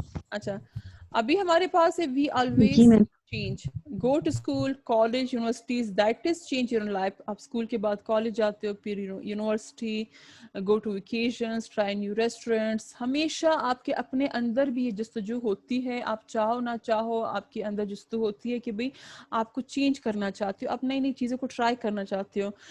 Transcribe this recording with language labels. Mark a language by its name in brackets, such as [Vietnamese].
[Urdu] اچھا, ابھی ہمارے پاس ہے [English] we always [Urdu] جی ma'am. [English] change. Go to school, college, universities, that is change your life. [Urdu] آپ اسکول کے بعد کالج جاتے ہو, پھر university, [English] go to vacations, try new restaurants. [Urdu] ہمیشہ آپ کے اپنے اندر بھی یہ جستجو ہوتی ہے, آپ چاہو نہ چاہو آپ کے اندر جستجو ہوتی ہے کہ بھئی آپ کو چینج کرنا چاہتے ہو, آپ نئی چیزوں کو ٹرائی کرنا چاہتے ہو.